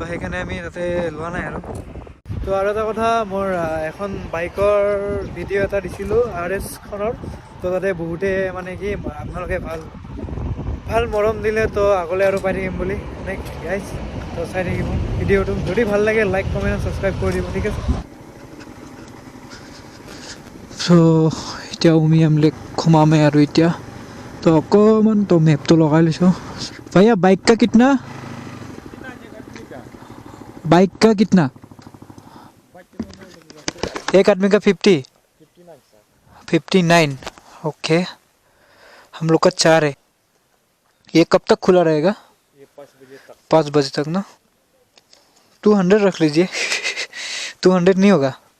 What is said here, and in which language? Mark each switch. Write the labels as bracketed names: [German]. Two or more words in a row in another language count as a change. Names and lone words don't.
[Assamese] সেইকাৰণে আমি তাতে লোৱা নাই আৰু তো আৰু এটা কথা মোৰ এখন বাইকৰ ভিডিঅ' এটা দিছিলোঁ RSখনৰ তো তাতে বহুতে মানে কি আপোনালোকে ভাল মৰম দিলে তো আগলৈ আৰু পাই থাকিম বুলি [English] next guys [Assamese] তো চাই থাকিব ভিডিঅ'টো যদি ভাল লাগে [English] like comment subscribe [Assamese] কৰি দিব ঠিক আছে চ' এতিয়া উমিয়াম লেক সোমামে আৰু এতিয়া তো অকণমান তো মেপটো লগাই লৈছোঁ [Hindi] भैया बाइक का कितना एक आदमी का 59 ओके हम लोग का 4 है ये कब तक खुला रहेगा ये 5 बजे तक ना 200 रख लीजिए 200 नहीं होगा